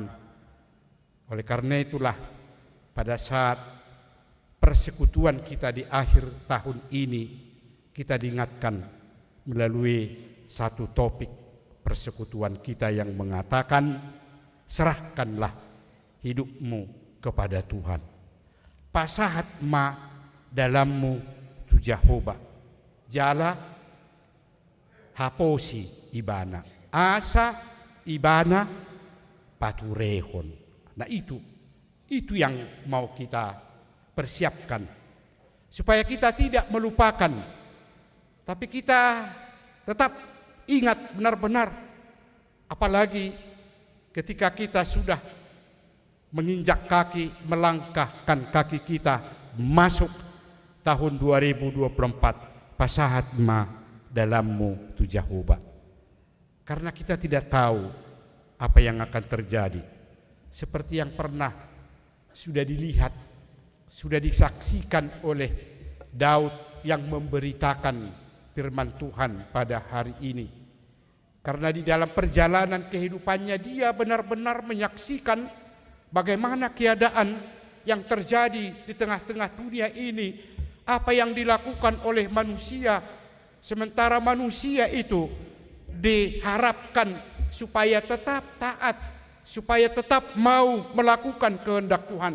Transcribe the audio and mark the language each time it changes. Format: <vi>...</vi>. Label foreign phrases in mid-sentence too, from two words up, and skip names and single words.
<id>Oleh karena itulah pada saat persekutuan kita di akhir tahun ini, kita diingatkan melalui satu topik persekutuan kita yang mengatakan, serahkanlah hidupmu kepada Tuhan.</id> <bbc>Pasahat ma dalammu tu Jehovah. Jala haposi ibana. Asa ibana paturehon.</bbc> <id>Nah, itu yang mau kita persiapkan. Supaya kita tidak melupakan. Tapi kita tetap ingat benar-benar. Apalagi ketika kita sudah menginjak kaki, melangkahkan kaki kita masuk tahun 2024,</id> <bbc>pasahat ma dalammu tu Jehovah.</bbc> <id>Karena kita tidak tahu apa yang akan terjadi. Seperti yang pernah sudah dilihat, sudah disaksikan oleh Daud yang memberitakan firman Tuhan pada hari ini. Karena di dalam perjalanan kehidupannya dia benar-benar menyaksikan bagaimana keadaan yang terjadi di tengah-tengah dunia ini, apa yang dilakukan oleh manusia, sementara manusia itu diharapkan supaya tetap taat, supaya tetap mau melakukan kehendak Tuhan.</id>